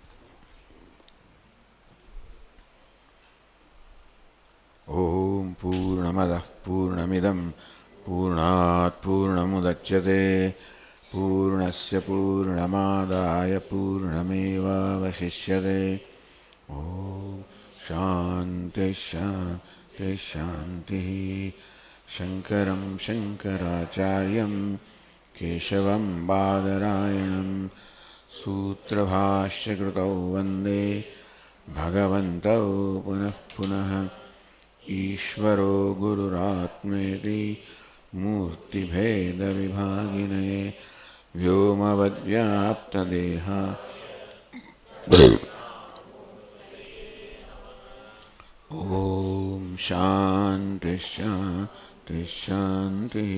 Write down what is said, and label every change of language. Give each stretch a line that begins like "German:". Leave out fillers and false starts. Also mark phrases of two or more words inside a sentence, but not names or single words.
Sanskrit: ॐ पूर्णमदः पूर्णमिदं पूर्णात् पूर्णमुदच्यते पूर्णस्य पूर्णमादाय पूर्णमेवावशिष्यते. ॐ शान्ति शान्ति शान्ति. शङ्करं शङ्कराचार्यं केशवं बादरायणं सूत्रभाष्यकृतौ वन्दे भगवन्तौ पुनः पुनः. ईश्वरो गुरुरात्मेति मूर्तिभेदविभागिने व्योमवद्व्याप्तदेहा ॐ शान्ति शान्ति शान्तिः.